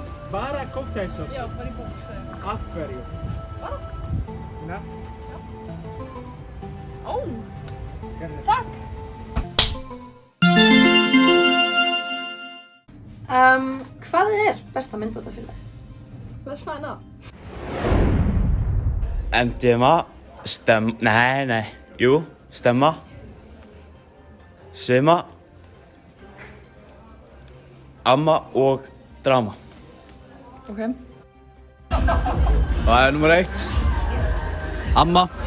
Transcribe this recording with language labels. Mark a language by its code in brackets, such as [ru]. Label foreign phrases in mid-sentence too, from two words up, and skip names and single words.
[is] Bara cocktailsós? Já, bara í box. Af hverju? Bara? Nei. Ó! Takk! Hvað er besta myndbandafélag? [en] Let's find out. [is] MDMA, Stemma, Svima, Amma og Drama. Ok. Það er nummer 1, Amma.